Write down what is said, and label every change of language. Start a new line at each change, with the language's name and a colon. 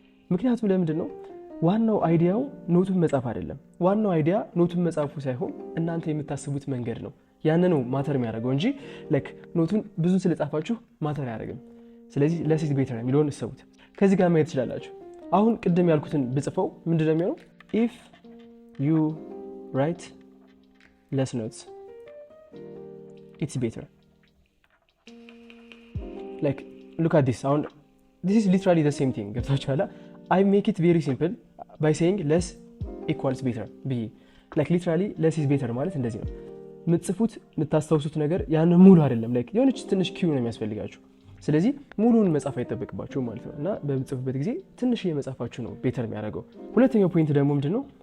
Amharic: ምክንያቱም ለምንድን ነው ዋናው አይዲያው ኖቱን መጻፍ አይደለም። ዋናው አይዲያ ኖቱን መጻፉ ሳይሆን እናንተ የምታስቡት መንገድ ነው። ያን ነው ማተር የሚያደርገው እንጂ ላይክ ኖቱን ብዙ ስለጻፋችሁ ማተር አያደርግም። ስለዚህ
English: less is better
Amharic: የሚለውን እሰቡት። ከዚህ ጋር ማየት ትችላላችሁ። አሁን ቅድም ያልኩትን ብጽፈው ምንድን ነው የሚሆነው?
English: if you write less notes it's better. like look at this. አሁን this is literally the same thing
Amharic: ገብታችኋል?
English: I make it very simple by saying less equals better
Amharic: ብዬ
English: like literally less is better
Amharic: ማለት እንደዚህ ነው። የምትጽፉት የምታስታውሱት ነገር ያን ሙሉ አይደለም። like የሆነች ትንሽ ኪው ነው የሚያስፈልጋችሁ። ስለዚህ ሙሉውን መጻፍ አይጠበቅባችሁም ማለት ነው እና በምትጽፉበት ጊዜ ትንሽ የመጻፋችሁ ነው ቤተር የሚያደርገው። ሁለተኛው ፖይንት ደግሞ ምንድነው?